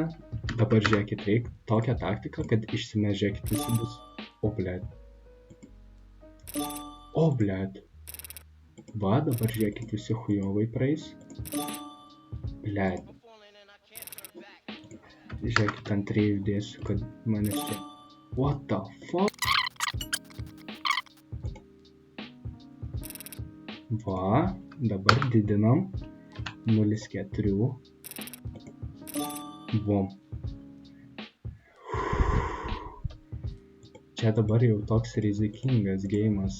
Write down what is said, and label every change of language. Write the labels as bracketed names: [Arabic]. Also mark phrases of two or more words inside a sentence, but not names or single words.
[Lithuanian] Dabar žiūrėkit, reik tokią taktiką, kad išsimės, žiūrėkit, visi bus. O, blėt. Va, dabar žiūrėkit, visi hujovai praeis. Blėt. Žiūrėkit, ant 3 dėsiu, kad manęs čia. [English] What the fuck? [Lithuanian] Va, dabar didinam 0,4. Bum. Čia dabar jau toks rizikingas geimas.